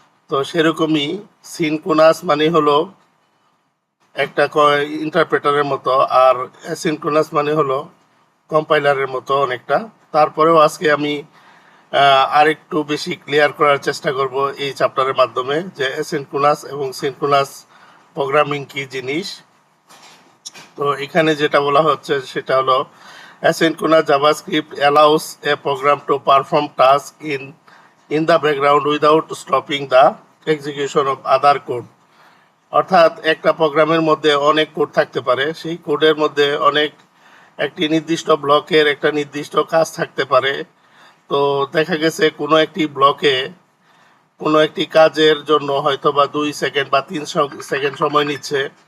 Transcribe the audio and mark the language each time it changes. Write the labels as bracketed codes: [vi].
[bn] তো সেরকমই সিনক্রোনাস মানে হলো একটা ইন্টারপ্রেটারের মতো, আর অ্যাসিনক্রোনাস মানে হলো কম্পাইলারের মতো অনেকটা। তারপরেও আজকে আমি আরেকটু বেশি ক্লিয়ার করার চেষ্টা করব এই চ্যাপ্টারের মাধ্যমে যে অ্যাসিনক্রোনাস এবং সিনক্রোনাস প্রোগ্রামিং কি জিনিস। তো এখানে যেটা বলা হচ্ছে সেটা হলো [en] asynchronous JavaScript allows a program to perform tasks in the background without stopping the execution of other code. [bn] অর্থাৎ একটা প্রোগ্রামের মধ্যে অনেক কোড থাকতে পারে, সেই কোডের মধ্যে একটি নির্দিষ্ট ব্লকের একটা নির্দিষ্ট কাজ থাকতে পারে। তো দেখা গেছে কোনো একটি ব্লকে কোনো একটি কাজের জন্য হয়তো বা 2 সেকেন্ড বা 3 সেকেন্ড সময় নিচ্ছে।